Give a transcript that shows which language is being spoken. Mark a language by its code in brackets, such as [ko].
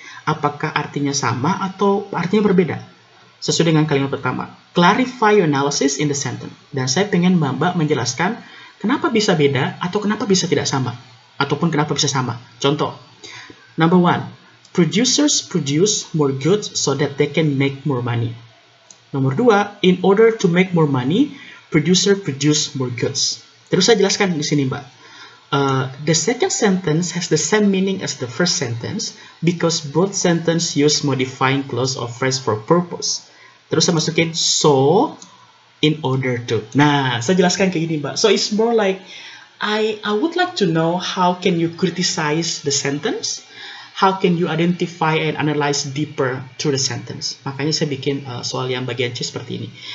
[id] Apakah artinya sama atau artinya berbeda? Sesuai dengan kalimat pertama. [en] Clarify your analysis in the sentence. [id] Dan saya pengen Mbak menjelaskan kenapa bisa beda atau kenapa bisa tidak sama. Ataupun kenapa bisa sama. Contoh, [en] number 1. Producers produce more goods so that they can make more money. [id] Nomor 2, [en] in order to make more money, producer produce more goods. [id] Terus saya jelaskan di sini, Mbak. [en] The second sentence has the same meaning as the first sentence because both sentence use modifying clause or phrase for purpose. [id] Terus saya masukin so, in order to. Nah, saya jelaskan kayak gini, Mbak. [en] So it's more like I would like to know how can you criticize the sentence. How can you identify and analyze deeper through the sentence? [id] Makanya saya bikin soal yang bagian C seperti ini.